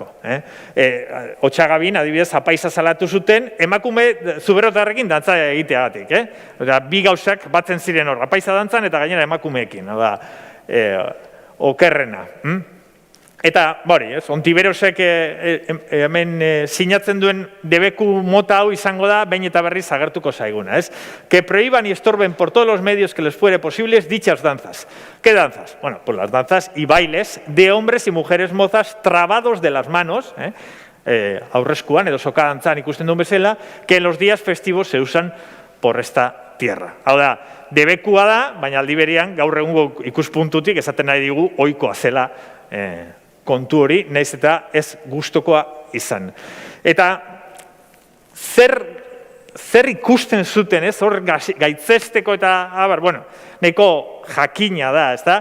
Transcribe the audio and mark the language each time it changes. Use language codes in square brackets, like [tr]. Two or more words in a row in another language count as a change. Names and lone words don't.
[eu] Otxagabin, adibidez, apaiza salatu zuten, emakume zuberotarrekin dantza egiteagatik. Bi gauzak batzen ziren hor, apaiza dantzan eta gainera emakumeekin. Okerrena. Eta, Ontiberosek hemen sinatzen duen debeku mota hau izango da, behin eta berriz agertuko zaiguna. [es] Que prohíban y estorben por todos los medios que les fuere posibles dichas danzas. ¿Qué danzas? Bueno, pues las danzas y bailes de hombres y mujeres mozas trabados de las manos, [eu] aurreskuan edo soka dantzan ikusten duen bezala, [es] que en los días festivos se usan por esta tierra. [eu] Hau da, debekua da, baina aldi berean gaur egungo ikuspuntutik esaten nahi digu ohikoa zela kontu hori, nahiz eta ez gustukoa izan. Eta zer ikusten zuten, hor gaitzesteko eta, nahiko jakina da, ezta?